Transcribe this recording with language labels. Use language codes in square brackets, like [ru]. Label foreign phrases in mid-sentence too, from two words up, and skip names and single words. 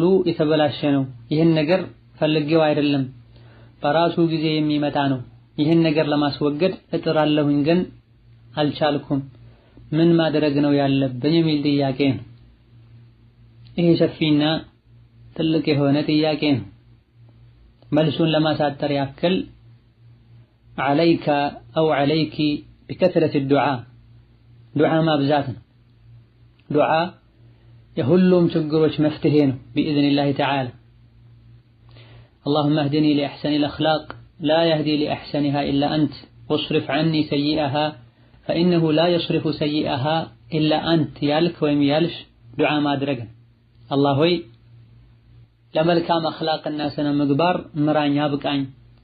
[am] የተበላሸ ነው። ይህን ነገር ፈልጌው አይደለም፣ በራሱ ጊዜ የሚመጣ ነው። ይህን ነገር ለማስወገድ እጥራለሁኝ ግን አልቻልኩም። ምን ማድረግ ነው ያለብኝ የሚል ጥያቄ ነው። ይሄ ሰፊና ትልቅ የሆነ ጥያቄ ነው። መልሱን ለማሳጠር ያክል [ar] عليك أو عليك بكثرة الدعاء [am] ዱዓ ማብዛት ነው። ዱዓ የሁሉም ችግሮች መፍትሄ ነው [ar] بإذن الله تعالى. اللهم اهدني لأحسن الأخلاق لا يهدي لأحسنها إلا أنت واصرف عني سيئها فإنه لا يصرف سيئها إلا أنت [am] ያልክ ወይም ያልሽ ዱዓ ማድረግ አላህ ሆይ ለመልካም አኽላቅና ስነ ምግባር ምራኝ አብቃኝ